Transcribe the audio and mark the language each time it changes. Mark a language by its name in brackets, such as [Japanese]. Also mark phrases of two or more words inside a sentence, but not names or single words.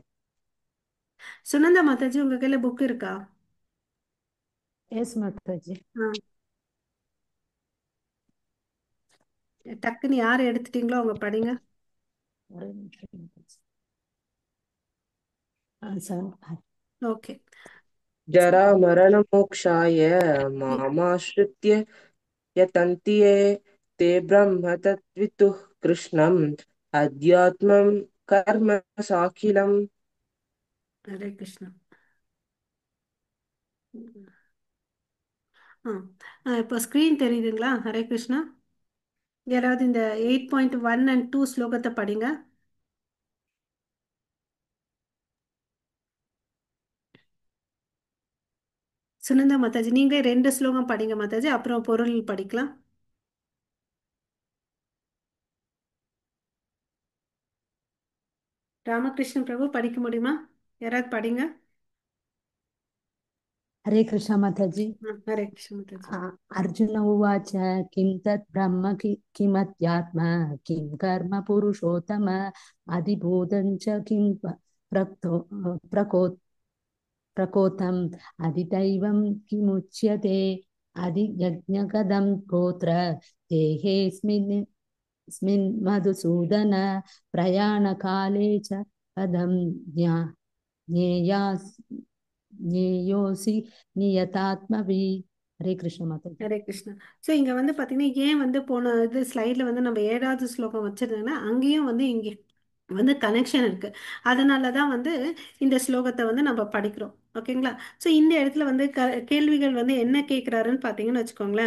[Tamil] சுனந்தா மாதாஜி உங்க கையில புக் இருக்கா? எஸ் மாதாஜி. ஆ, டக்குன்னு யார் எடுத்துட்டீங்களோ அவங்க படிங்க. ஒரே நிமிஷம் மாதாஜி. செவன். ஓகே. [Sanskrit] जरा मरण मोक्षाय मामाश्रित्य यतन्ति ये ते ब्रह्म तद्वितुः कृष्णम् अध्यात्मं कर्म साखिलम्. [Tamil] ஹரே கிருஷ்ணா. ஆ இப்போ ஸ்க்ரீன் தெரியுதுங்களா? ஹரே கிருஷ்ணா. யாராவது இந்த 8.1 and 2 ஸ்லோகத்தை படிங்க. சுனந்தா மாதாஜி நீங்களே 2 ஸ்லோகம் படிங்க மாதாஜி, அப்புறம் பொருள் படிக்கலாம். ராமகிருஷ்ணன் பிரபு படிக்க முடியுமா? யாராவது படிங்க. हरे कृष्ण माताजी. ஹரே கிருஷ்ண மாதாஜி. [Sanskrit] अर्जुन उवाच किं तत् ब्रह्म किमध्यात्म किं कर्म पुरुषोत्तम अधिभूतं च किं प्रक्तो प्रको प्रकोथम् अधिदैवं किमुच्यते अधियज्ञकदं गोत्र देहेऽस्मिन् स्मिन् मधुसूदन प्रयाणकाले च पदं ज्ञेयास् ज्ञेयोऽसि नियतात्मभि. [Tamil] हरे कृष्ण माता. ஹரே கிருஷ்ணா. ஸோ இங்கே வந்து பார்த்தீங்கன்னா ஏன் வந்து போன இது ஸ்லைடில் வந்து நம்ம 7வது ஸ்லோகம் வச்சிருந்தோம்னா அங்கேயும் வந்து இங்கே வந்து கனெக்ஷன் இருக்கு. அதனால தான் வந்து இந்த ஸ்லோகத்தை வந்து நம்ம படிக்கிறோம். ஓகேங்களா? ஸோ இந்த இடத்துல வந்து கேள்விகள் வந்து என்ன கேட்குறாருன்னு பார்த்தீங்கன்னு வச்சுக்கோங்களேன்.